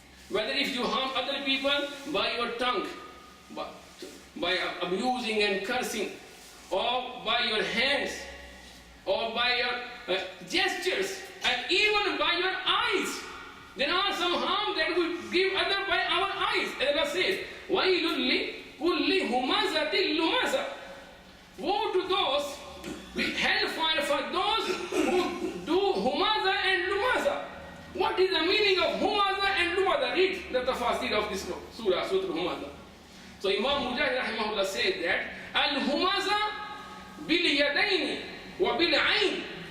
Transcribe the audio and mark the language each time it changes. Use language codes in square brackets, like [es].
[en] Whether if you harm other people by your tongue, by abusing and cursing, or by your hands, or by your gestures, and even by your eyes. There are some harm that we give other by our eyes. As Allah says, [ar] وَيْلٌ لِكُلِّ هُمَزَةٍ لُمَزَةٍ. [en] Woe to those, hellfire for those who do humaza and lumaza. What is the meaning of humaza and lumaza? Read the tafasir of this surah, Surah Humaza. So Imam Mujahid rahimahullah said that [ar] al-humaza bil-yadaini wa bil-ain.